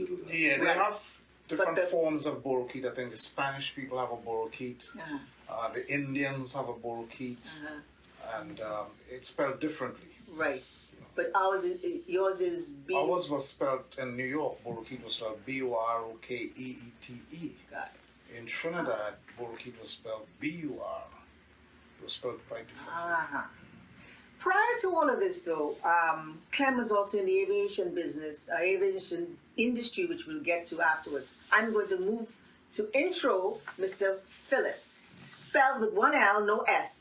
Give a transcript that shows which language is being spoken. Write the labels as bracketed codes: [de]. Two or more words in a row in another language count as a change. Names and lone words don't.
[en] Yeah, they Right. have different forms of Borokit. I think the Spanish people have a Borokit. The Indians have a Borokit. And it's spelled differently. Right. But yours is B. Ours was spelled in New York. Borokit was spelled B-O-R-O-K-E-E-T-E. Got In Trinidad, Borokit was spelled B-U-R. It was spelled quite differently. Prior to all of this, though, Clem was also in the aviation business, aviation industry, which we'll get to afterwards. I'm going to move to intro Mr. Philip, spelled with one L, no S.